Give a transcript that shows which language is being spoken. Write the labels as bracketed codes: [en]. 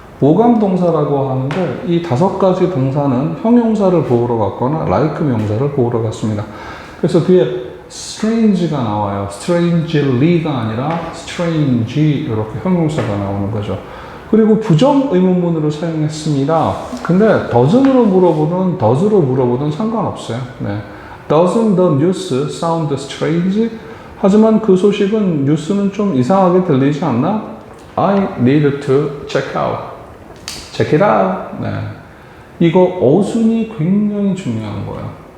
[ko] 오감동사라고 하는데 이 5가지 동사는 형용사를 보호로 갔거나 like 명사를 보호로 갔습니다. 그래서 뒤에 strange가 나와요. strangely가 아니라 strange 이렇게 형용사가 나오는 거죠. 그리고 부정 의문문으로 사용했습니다. 근데 doesn't으로 물어보든 does로 물어보든 상관없어요. 네. [en] Doesn't the news sound strange? [ko] 하지만 그 소식은 뉴스는 좀 이상하게 들리지 않나? [en] I need to check out. check it out. 네. [ko] 이거 어순이 굉장히 중요한 거예요.